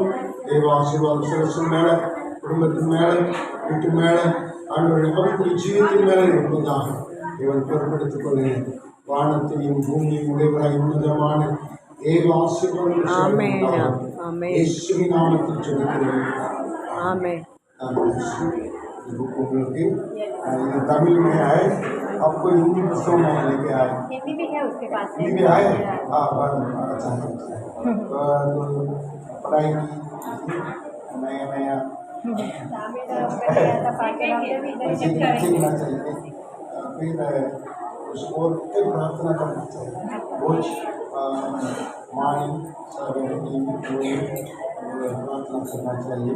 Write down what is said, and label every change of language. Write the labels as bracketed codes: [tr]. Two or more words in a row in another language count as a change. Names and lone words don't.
[ta] தேவ ஆசீர்வாதம் சிரசின் மேல, குடும்பத்தின் மேல, வீட்டு மேல, ஆண்டவருடைய ஆவிக்குரிய ஜீவத்தின் மேல இருப்பதாக இவன் பொருட்படுத்திக் கொள்கிறேன். வானத்தையும் பூமியும் உடையவராய் உன்னதமான தேவ ஆசீர்வாதம் இயேசுவின் நாமத்தில் சொல்லிக்கிறேன். [hi] உங்களுக்கு ये तमिल में है, आपको हिंदी पुस्तक में लेके आए, हिंदी भी है उसके पास, हिंदी भी आए। हाँ अच्छा है। तो पढ़ाई की नया नया सीखना चाहिए, फिर उसको प्रार्थना करना चाहिए रोज मॉर्निंग प्रार्थना करना चाहिए।